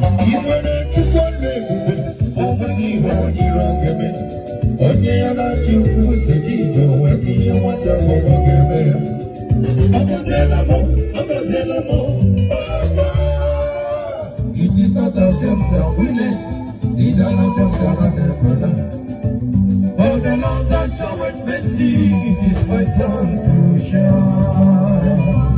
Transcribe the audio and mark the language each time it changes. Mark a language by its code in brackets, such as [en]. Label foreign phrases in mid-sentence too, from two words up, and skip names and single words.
[ig] Ị nwere Chukwu ọla ebube, o nweghị ihe ọ dịrị ọ ga-eme. Onye ya na Chukwu so gị ije, o nweghị ihe ọ chọrọ, ọ ga-eme ya. Ọ gọziela m, ọ gọziela m, Papa. [en] It is not of them that will it, neither of them that are there for that. But the Lord that showeth mercy, it is my turn to shine.